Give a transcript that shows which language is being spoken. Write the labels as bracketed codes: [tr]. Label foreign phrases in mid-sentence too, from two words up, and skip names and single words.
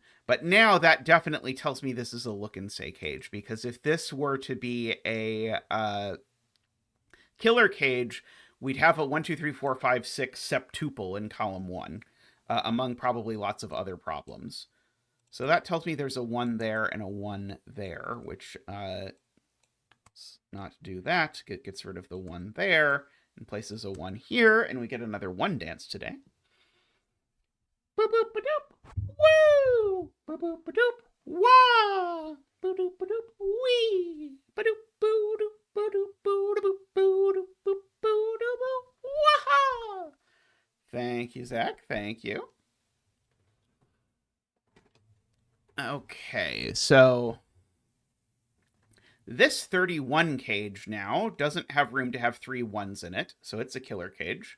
[en] But now that definitely tells me this is a look and say cage, because if this were to be a killer cage, we'd have a 1, 2, 3, 4, 5, 6 septuple in column 1, among probably lots of other problems. So that tells me there's a 1 there and a 1 there, which not do that. Gets rid of the 1 there and places a 1 here, and we get another 1 dance today. Boop boop ba doop. Woo! Boop boop ba doop. Wah! Boo doop ba doop. Wee! Ba doop boo doop ba doop boo doop boo doop boo boo doop boo. Wah! Thank you, Zach. Thank you. Okay, so this 31 cage now doesn't have room to have 3 1s in it, so it's a killer cage.